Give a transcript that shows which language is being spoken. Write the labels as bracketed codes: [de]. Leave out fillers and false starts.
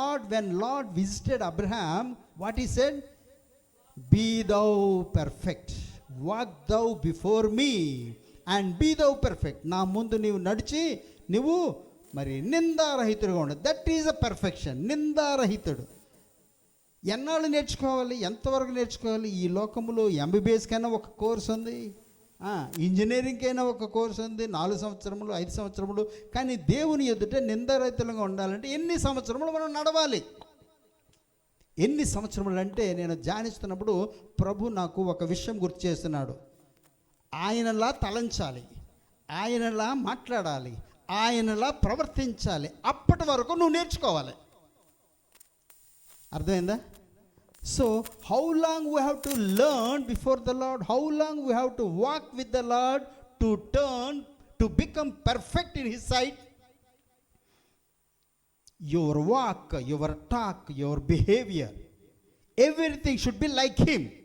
[en] When Lord visited Abraham, what he said? Be thou perfect, walk thou before me and be thou perfect. [te] నా ముందు నీవు నడిచి నువ్వు మరి నిందారహితుడుగా ఉండు. [en] That is a perfection. [te] నిందారహితుడు. ఎన్నాళ్ళు నేర్చుకోవాలి? ఎంతవరకు నేర్చుకోవాలి? ఈ లోకంలో MBBS కైనా ఒక కోర్స్ ఉంది, ఇంజనీరింగ్కైనా ఒక కోర్స్ ఉంది, 4 సంవత్సరములు 5 సంవత్సరములు. కానీ దేవుని ఎదుట నిందారహితులుగా ఉండాలంటే ఎన్ని సంవత్సరములు మనం నడవాలి? ఎన్ని సంవత్సరములు అంటే నేను ధ్యానిస్తున్నప్పుడు ప్రభు నాకు ఒక విషయం గుర్తు చేస్తున్నాడు. ఆయనలా తలంచాలి, ఆయనలా మాట్లాడాలి, ఆయనలా ప్రవర్తించాలి. అప్పటి వరకు నువ్వు నేర్చుకోవాలి. అర్థమైందా? [en] So how long we have to learn before the Lord? How long we have to walk with the Lord to turn to become perfect in His sight? Your walk, your talk, your behavior, everything should be like Him.